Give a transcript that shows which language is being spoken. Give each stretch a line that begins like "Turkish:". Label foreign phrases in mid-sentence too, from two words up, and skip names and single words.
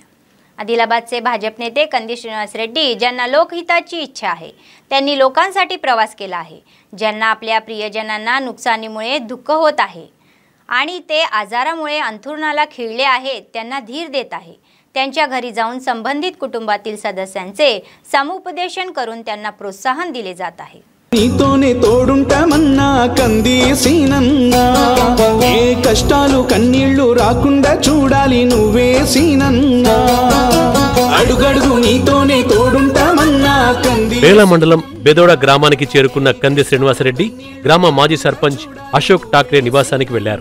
Marathi: आदिलाबादचे भाजप नेते कंदी श्रीनिवास रेड्डी ज्यांना लोकहिताची इच्छा आहे त्यांनी लोकांसाठी प्रवास केला आहे. ज्यांना आपल्या प्रियजनांना नुकसानीमुळे दुःख होत आहे आणि ते आजारामुळे अंथरुणाला खिळले आहेत त्यांना धीर देत आहे. त्यांच्या घरी जाऊन संबंधित कुटुंबातील सदस्यांचे समुपदेशन करून त्यांना प्रोत्साहन दिले जात आहे.
Telugu: నీతోనే తోడుంటామన్నా కంది సీనన్నా ఏ కష్టాలు కన్నీళ్లు రాకుండా చూడాలి నువ్వే సీనన్నా అడుగడుగు నీతోనే తోడుంటామన్నా కంది. బేల మండలం బెదోడ గ్రామానికి చేరుకున్న కంది శ్రీనివాసరెడ్డి గ్రామ మాజీ సర్పంచ్ అశోక్ ఠాక్రే నివాసానికి వెళ్లారు.